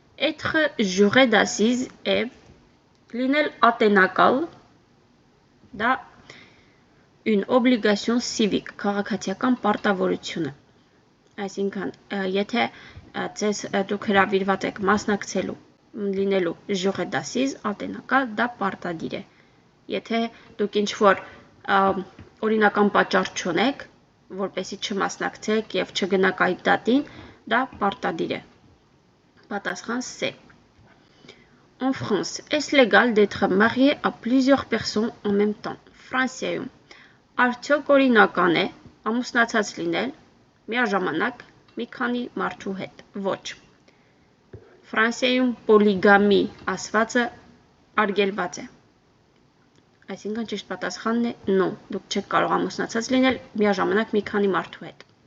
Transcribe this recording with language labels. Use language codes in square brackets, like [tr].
[fr] Être juré d'assises est [hy] լինել ատենակալ, դա [fr] une obligation civique, [hy] քաղաքացիական պարտավորություն է։ Այսինքն, եթե դուք հրավիրված եք մասնակցելու լինելու [fr] juré d'assises, [hy] ատենակալ, դա պարտադիր է։ Եթե դուք ինչ-որ օրինական պատճառ չունեք, որպեսզի չմասնակցեք եւ չգնաք այդ դատին, դա պարտադիր է։ Պատասխան C. [fr] En France, est-ce légal d'être marié à plusieurs personnes en même temps? [hy] Ֆրանսիայում արդյոք օրինական է ամուսնացած լինել միաժամանակ մի քանի մարդու հետ։ Ոչ։ Ֆրանսիայում պոլիգամի ասվածը արգելված է։ Այսինքն ճիշտ պատասխանն է no, դուք չեք կարող ամուսնացած լինել միաժամանակ մի քանի մարդու հետ։